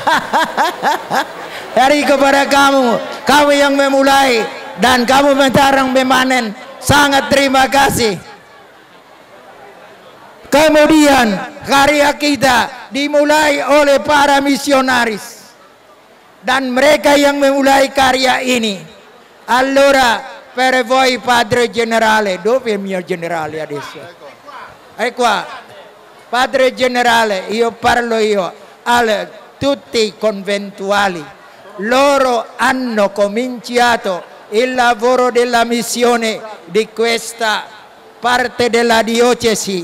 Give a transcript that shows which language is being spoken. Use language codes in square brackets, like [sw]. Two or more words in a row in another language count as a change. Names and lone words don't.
[id] Dari kepada kamu yang memulai dan kamu mentarang memanen, sangat terima kasih. Kemudian karya kita dimulai oleh para misionaris, dan mereka yang memulai karya ini. [it] Allora per voi Padre Generale, dove è il mio generale adesso? È qua. Padre Generale, io parlo a tutti i conventuali. Loro hanno cominciato il lavoro della missione di questa parte della diocesi.